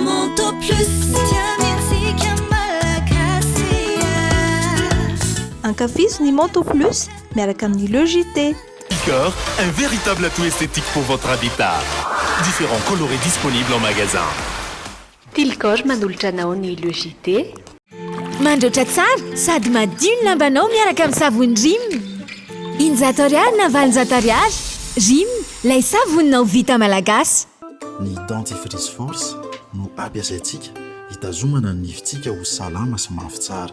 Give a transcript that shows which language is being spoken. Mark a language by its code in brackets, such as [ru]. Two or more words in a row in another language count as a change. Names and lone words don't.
[mg] Moto Plus tiamiantsika malagasy Ankafizo ny Moto Plus miaraka amin'ny Logité. Picor, [fr] un véritable atout esthétique pour votre habitat. Différents colorés disponibles en magasin. [mg] Tilcor manolotra anao ny Logité. Mandroatra tsara sady madio ny lambanao miaraka amin'ny savony Rim. Injato ariary na valonjato ariary. Rim, lay savoninao vita malagasy. Ny dentifrice force no ampiasaintsika hitazomana ny nifintsika ho salama sy mafy tsara.